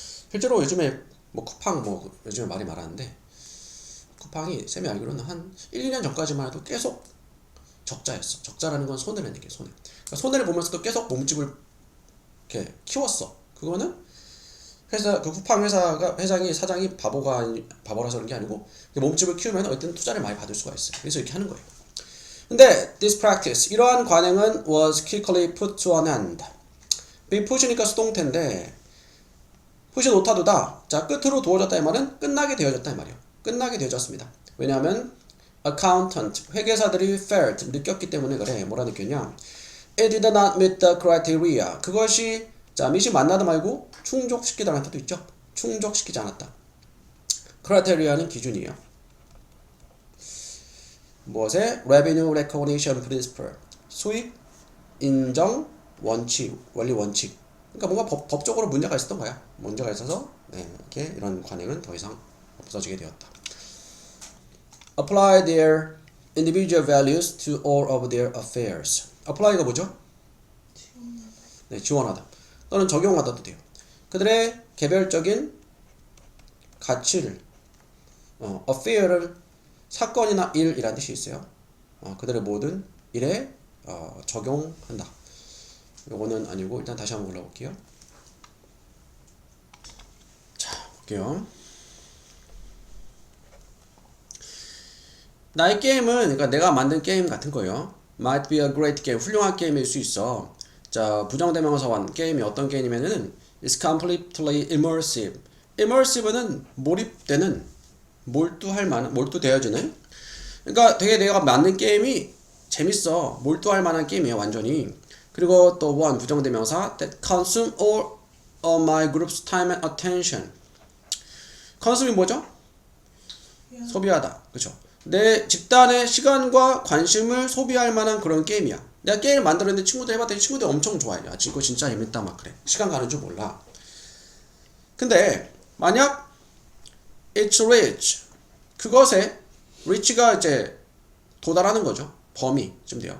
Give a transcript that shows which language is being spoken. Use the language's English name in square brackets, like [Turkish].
[Korean] 실제로 요즘에 뭐 쿠팡 요즘에 말이 많았는데 쿠팡이 쌤이 알기로는 한 1, 2년 전까지만 해도 계속 적자였어. 적자라는 건 손해라는 얘기예요. 손해. 그러니까 손해를 보면서도 계속 몸집을 이렇게 키웠어. 그거는 그 쿠팡 회장이 사장이 바보라서 그런 게 아니고 몸집을 키우면 어쨌든 투자를 많이 받을 수가 있어요. 그래서 이렇게 하는 거예요. 근데 [English] this practice [Korean] 이러한 관행은 [English] was quickly put to an end. [Korean] be pus이니까 수동태인데 push 오타도다. 자, 끝으로 두어졌다 이 말은 끝나게 되어졌다 이 말이에요. 끝나게 되어졌습니다. 왜냐하면 accountant 회계사들이 felt 느꼈기 때문에 그래. 뭐라 느꼈냐? [English] It did not meet the criteria. [Korean] 그것이 자, meet이 만나다 말고 충족시키다라는 뜻도 있죠. 충족시키지 않았다. criteria는 기준이에요. 무엇에? [English] revenue recognition principle. [Korean] 수익 인정 원칙, 원리 원칙. 그러니까 뭔가 법적으로 문제가 있었던 거야. 문제가 있어서 이렇게 이런 관행은 더 이상 없어지게 되었다. [English] Apply their individual values to all of their affairs. [Korean] Apply가 뭐죠? 지원하다. 또는 적용하다도 돼요. 그들의 개별적인 가치를 affair를 사건이나 일이라는 뜻이 있어요. 그들의 모든 일에 적용한다. 요거는 아니고 일단 다시 한번 올라볼게요. 볼게요. 나의 게임은 그러니까 내가 만든 게임 같은 거예요. [English] Might be a great game. [Korean] 훌륭한 게임일 수 있어. 자, 부정대명사원 게임이 어떤 게임이면은 [English] It's completely immersive. [Korean] Immersive는 몰입되는, 몰두할 만한, 몰두되어지는. 그러니까 되게 내가 만든 게임이 재밌어. 몰두할 만한 게임이에요, 완전히. 그리고 또 [English] one [Korean] 부정대명사 [English] that consume all of my group's time and attention. [Korean] consume이 뭐죠? 소비하다. 그렇죠? 내 집단의 시간과 관심을 소비할 만한 그런 게임이야. 내가 게임을 만들었는데 친구들 해봤더니 친구들 엄청 좋아해. 야, 이거 진짜 재밌다 막 그래. 시간 가는 줄 몰라. 근데 만약 [English] it's rich, [Korean] 그것에 reach가 이제 도달하는 거죠. 범위쯤 돼요.